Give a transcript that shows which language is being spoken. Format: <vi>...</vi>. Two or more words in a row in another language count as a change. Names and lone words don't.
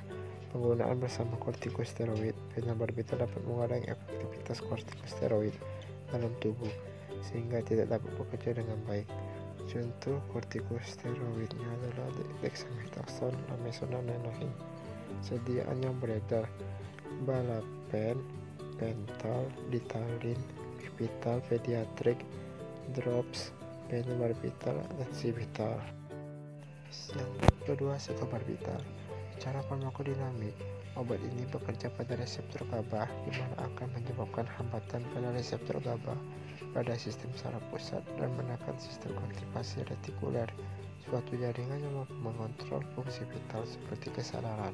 <id>Penggunaan bersama kortikosteroid. Phenobarbital dapat mengurangi efektivitas kortikosteroid dalam tubuh sehingga tidak dapat bekerja dengan baik. Contoh kortikosteroidnya adalah dexamethasone, lamivudine, dan lain-lain. Sediaan yang beredar: balapen, pental, ditalin, Vivital, pediatric, drops, phenobarbital, dan civital. Yang kedua, psikobarbital. Secara farmakodinamik, obat ini bekerja pada reseptor GABA, di mana akan menyebabkan hambatan pada reseptor GABA pada sistem saraf pusat dan menekan sistem aktivasi retikuler, suatu jaringan yang mampu mengontrol fungsi vital seperti kesadaran.</id>